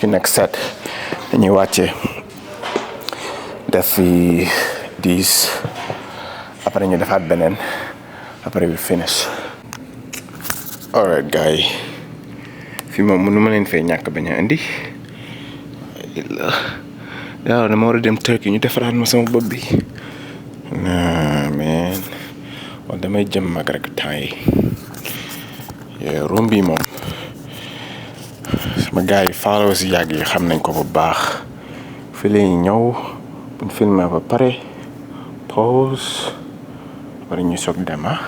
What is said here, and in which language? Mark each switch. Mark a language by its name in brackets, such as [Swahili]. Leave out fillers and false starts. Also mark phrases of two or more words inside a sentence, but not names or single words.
[English] next set [Wolof] dañuy wàcce def fi 10 après ñu defaat beneen après [English] we finish. [Wolof] Alright gars yi fii moom mënu ma leen fay ñàkk bañ a indi daaw dama war a dem Turquie ñu defaraat ma sama bopp bi nah man wala damay jëm mag rek temps yi room bi moom sama gars yi followers yi yàgg yi xam nañ ko bu baax fi la ñu ñëw buñ filmé ba pare pause wala ñu soog dem